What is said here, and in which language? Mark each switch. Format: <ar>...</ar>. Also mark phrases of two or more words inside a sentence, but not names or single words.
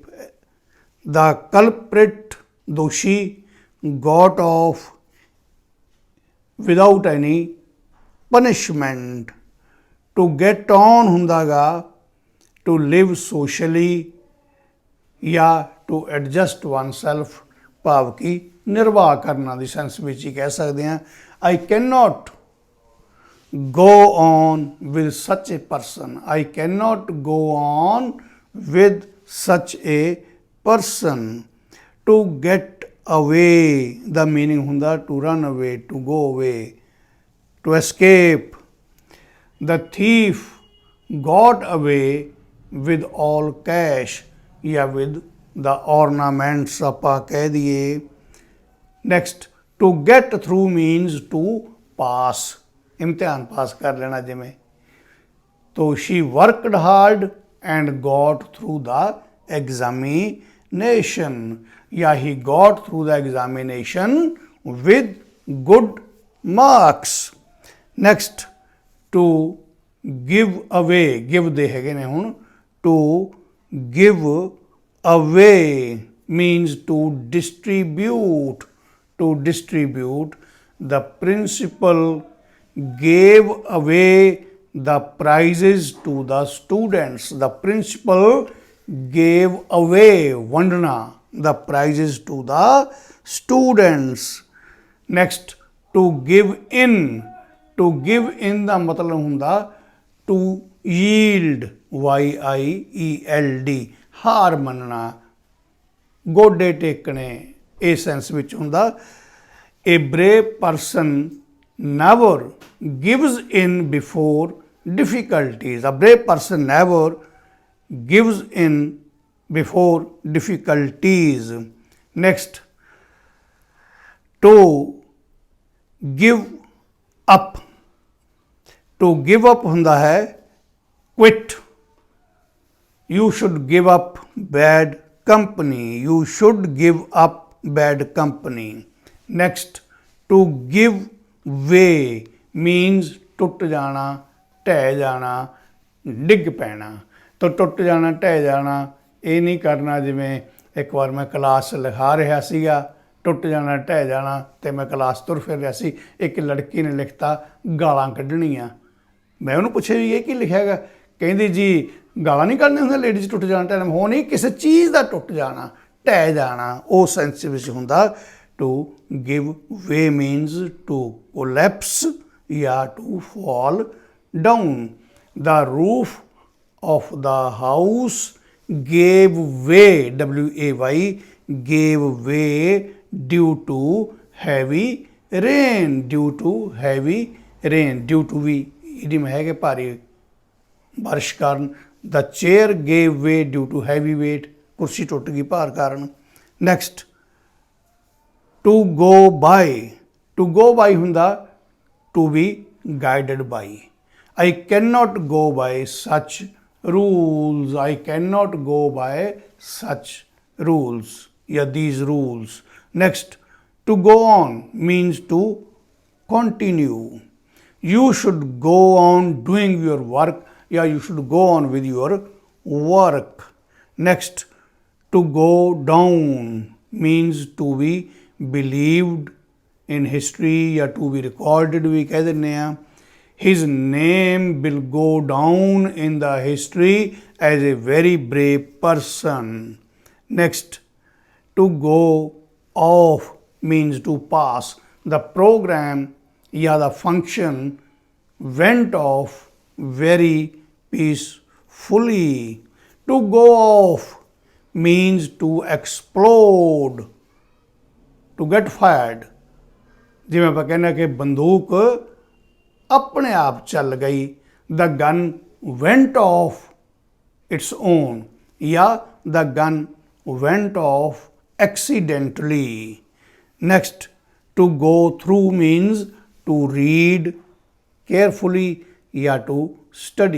<en>The culprit, दोषी, got off without any punishment। To get on</en> <pa>ਹੁੰਦਾ ਗਾ</pa> <en>to live socially</en> <pa>या</pa> <en>to adjust oneself</en> <pa>ਭਾਵ ਕਿ ਨਿਰਵਾਹ ਕਰਨਾ ਦੀ ਸੈਂਸ ਵਿੱਚ ਹੀ ਕਹਿ ਸਕਦੇ ਹਾਂ।</pa> <en>I cannot go on with such a person। I cannot go on with such a person। To get away</en> <pa>ਦਾ meaning ਹੁੰਦਾ</pa> <en>to run away, to go away, to escape। The thief got away with all cash या with the ornaments</en> <pa>ਆਪਾਂ ਕਹਿ ਦਈਏ।</pa> <en>Next, to get through means to pass,</en> <pa>ਇਮਤਿਹਾਨ ਪਾਸ ਕਰ ਲੈਣਾ ਜਿਵੇਂ।</pa> <en>तो she worked hard and got through the examination या he got through the examination with good marks। Next, to give away, give</en> <pa>ਦੇ ਹੈਗੇ ਨੇ ਹੁਣ।</pa> <en>to give away means to distribute, to distribute। The principal gave away the prizes to the students। The principal gave away ਵੰਡਣਾ the prizes to the students। Next, to give in। To give in</en> <pa>ਦਾ ਮਤਲਬ ਹੁੰਦਾ</pa> <en>to yield, yield,</en> <pa>ਹਾਰ ਮੰਨਣਾ, ਗੋਡੇ ਟੇਕਣੇ, ਇਸ ਸੈਂਸ ਵਿੱਚ ਹੁੰਦਾ।</pa> <en>A brave person never gives in before difficulties। A brave person never gives in before difficulties। Next, to give up। To give up</en> <pa>ਹੁੰਦਾ ਹੈ</pa> <en>quit। You should give up bad company। You should give up bad company। Next, to give way means</en> <pa>ਟੁੱਟ ਜਾਣਾ, ਢਹਿ ਜਾਣਾ, ਡਿੱਗ ਪੈਣਾ। ਤਾਂ ਟੁੱਟ ਜਾਣਾ, ਢਹਿ ਜਾਣਾ ਇਹ ਨਹੀਂ ਕਰਨਾ। ਜਿਵੇਂ ਇੱਕ ਵਾਰ ਮੈਂ ਕਲਾਸ ਲਿਖਾ ਰਿਹਾ ਸੀਗਾ, ਟੁੱਟ ਜਾਣਾ, ਢਹਿ ਜਾਣਾ, ਤੇ ਮੈਂ ਕਲਾਸ ਤੁਰ ਫਿਰ ਰਿਹਾ ਸੀ। ਇੱਕ ਲੜਕੀ ਨੇ ਲਿਖਤਾ ਗਾਲਾਂ ਕੱਢਣੀਆਂ। ਮੈਂ ਉਹਨੂੰ ਪੁੱਛਿਆ ਵੀ ਇਹ ਕੀ ਲਿਖਿਆ ਹੈਗਾ? ਕਹਿੰਦੀ ਜੀ ਗਾਲਾਂ ਨਹੀਂ ਕੱਢਣੀਆਂ ਹੁੰਦੀਆਂ ਲੇਡੀਜ਼, ਟੁੱਟ ਜਾਣਾ, ਢਹਿ ਹੋ ਨਹੀਂ, ਕਿਸੇ ਚੀਜ਼ ਦਾ ਟੁੱਟ ਜਾਣਾ, ਢਹਿ ਜਾਣਾ, ਉਹ ਸੈਂਸ ਵਿੱਚ ਹੁੰਦਾ।</pa> <en>to give way means to collapse ਜਾਂ to fall down. the roof of the house gave way, way, gave way due to heavy rain, due to heavy rain, due to</en> <pa>ਵੀ ਇਹਦੀ ਮੈਂ ਹੈਗੇ ਭਾਰੀ ਬਾਰਿਸ਼ ਕਾਰਨ।</pa> <en>the chair gave way due to heavy weight,</en> <pa>ਕੁਰਸੀ ਟੁੱਟ ਗਈ ਭਾਰ ਕਾਰਨ।</pa> <en>next, to go by। to go by ਹੁੰਦਾ to be guided by। I cannot go by such rules. I cannot go by such rules. Yeah, these rules. Next, to go on means to continue. You should go on doing your work. Yeah, you should go on with your work. Next, to go down means to be believed in history या to be recorded</en> <pa>ਵੀ ਕਹਿ ਦਿੰਨੇ ਆ.</pa> <en>His name will go down in the history as a very brave person. Next, to go off means to pass. The program या the function went off very peacefully. To go off means to explode, to get fired.</en> <hi>जिमें आप कहना कि बंदूक अपने आप चल गई.</hi> <en>the gun went off its own या the gun went off accidentally. next, to go through means to read carefully या to study.</en>